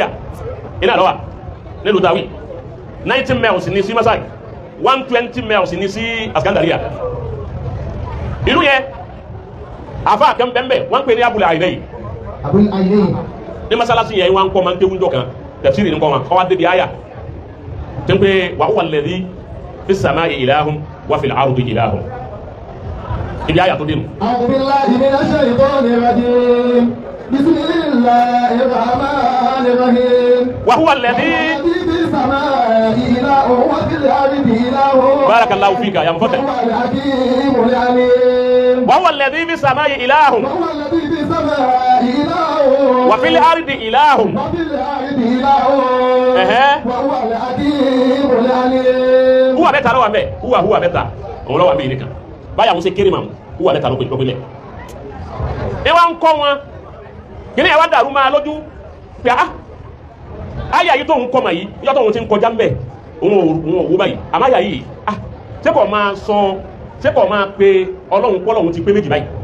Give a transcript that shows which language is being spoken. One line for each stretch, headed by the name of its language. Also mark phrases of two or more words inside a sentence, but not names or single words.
Yoruba: iná lọ́wọ́ nílùú Tawi 90 miles ní sí masari 120 miles ní sí Askandaria ìlú yẹn àfa kan bẹ́ẹ̀ wọ́n ń pè ní Abul Aynayn ní masalasi yẹn wọ́n kọ́ máa ń kéwú jọ kan tafsiri ní kọ́ wọn kọ́ wá débi àyà tẹ́ńpé
Arabic: وهو الذي في السماء إله وفي الأرض إله
Yoruba: ibi àyà tó dé nu.
Arabic: أعوذ بالله من الشيطان الرجيم بسم الله الرحمن الرحيم. وهو الذي في السماء إله وفي الأرض إله. بارك الله فيك يا مفضل وهو الذي في السماء إله. وهو الذي في السماء إله. وفي الأرض إله. وفي الأرض إله وهو الحكيم العليم.
Yoruba: huwa bẹ́ẹ̀ ta ló wà bẹ́ẹ̀ huwa bẹ́ẹ̀ ta òun ló wà bẹ́ẹ̀ nìkan báyà wọn ṣe kéré màmú huwa bẹ́ẹ̀ ta ló pè lọ́pẹ́ lẹ̀. ẹ wá ń kọ́ wọn kíni ẹ wá dàrú máa lójú pé àyà yìí tó ń kọ́ mà yìí yọ́ tó ń ti ń kọjá ń bẹ̀ òun ò wó báyìí àmọ́ àyà yìí ṣé kò máa sọ ṣé kò máa pe ọlọ́run kọ́ ọlọ́run ti pé méjì báyìí